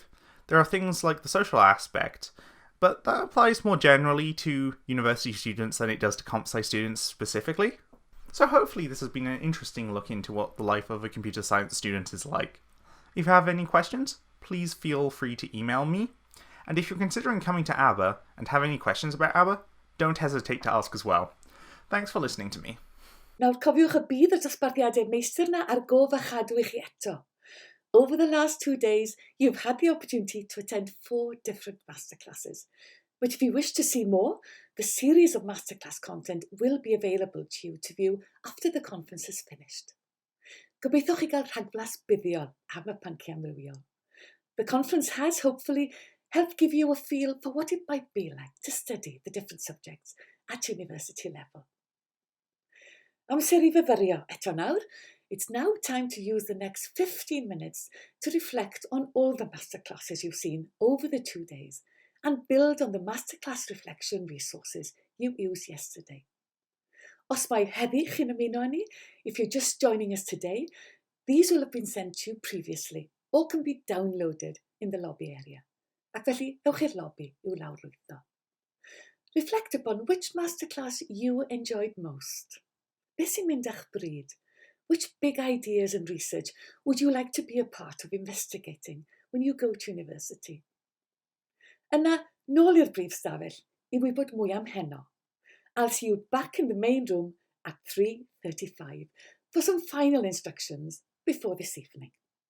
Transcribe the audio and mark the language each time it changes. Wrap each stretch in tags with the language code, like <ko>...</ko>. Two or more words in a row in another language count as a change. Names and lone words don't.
<en>There are things like the social aspect, but that applies more generally to university students than it does to comp sci students specifically. So hopefully this has been an interesting look into what the life of a computer science student is like. If you have any questions, please feel free to email me. And if you're considering coming to ABBA and have any questions about ABBA, don't hesitate to ask as well. Thanks for listening to me.</en> <cy>Nawr cofiwch y bydd y dosbarthiadau meistr na ar gof a chadw I chi eto.</cy> <en>Over the last 2 days, you've had the opportunity to attend 4 different masterclasses. But if you wish to see more, the series of masterclass content will be available to you to view after the conference is finished.</en> <cy>Gobeithio chi gael rhagflas buddiol am y pynciau amrywiol.</cy> <en>The conference has hopefully helped give you a feel for what it might be like to study the different subjects at university level.</en> <cy>Amser I fyfyrio eto nawr.</cy> <en>It's now time to use the next 15 minutes to reflect on all the masterclasses you've seen over the 2 days and build on the masterclass reflection resources you used yesterday.</en> <cy>Os mai heddi chi'n ymuno â ni,</cy> <en>if you're just joining us today, these will have been sent to you previously or can be downloaded in the lobby area.</en> <cy>Ac felly, ewch i'r lobby i'w lawrlwytho.</cy> <en>Reflect upon which masterclass you enjoyed most.</en> <cy>Beth sy'n mynd â'ch bryd?</cy> <en>Which big ideas and research would you like to be a part of investigating when you go to university?</en> <cy>Yna, nôl i'r brif stafell i wybod mwy am heno.</cy> <en>I'll see you back in the main room at 3:35 for some final instructions before this evening.</en>